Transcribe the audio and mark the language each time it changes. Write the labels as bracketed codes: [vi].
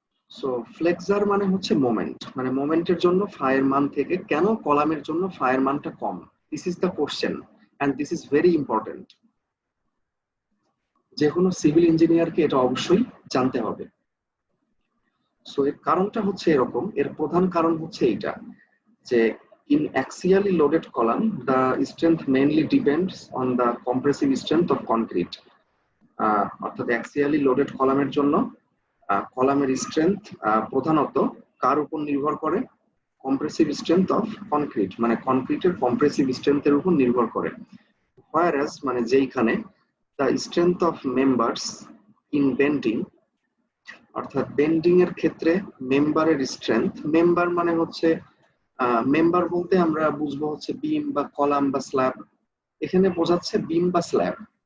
[bn] So flexor মানে হচ্ছে moment, মানে মোমেন্টের জন্য ফায়ের মান থেকে কেন কলামের জন্য ফায়ের মানটা কম, [en] This is the question and this is very important. [bn] যে কোনো সিভিল ইঞ্জিনিয়ারকে এটা অবশ্যই জানতে হবে। সো এর কারণটা হচ্ছে এরকম, এর প্রধান কারণ হচ্ছে এইটা যে [en] in axially loaded column the strength mainly depends on the compressive strength of concrete। [bn] অর্থাৎ axially loaded কলামের জন্য কলামের স্ট্রেংথ প্রধানত কার উপর নির্ভর করে, কম্প্রেসিভ স্ট্রেংথ অফ কনক্রিট, মানে কনক্রিটের কম্প্রেসিভ স্ট্রেংথের উপর নির্ভর করে। whereas মানে যেইখানে [en] the strength of members in bending, [bn] অর্থাৎ বেন্ডিং এর ক্ষেত্রে মেম্বারের স্ট্রেংথ, মেম্বার মানে হচ্ছে মেম্বার বলতে আমরা বুঝবো হচ্ছে বিম বা কলাম বা স্ল্যাব, এখানে বোঝাচ্ছে বিম বা স্ল্যাব।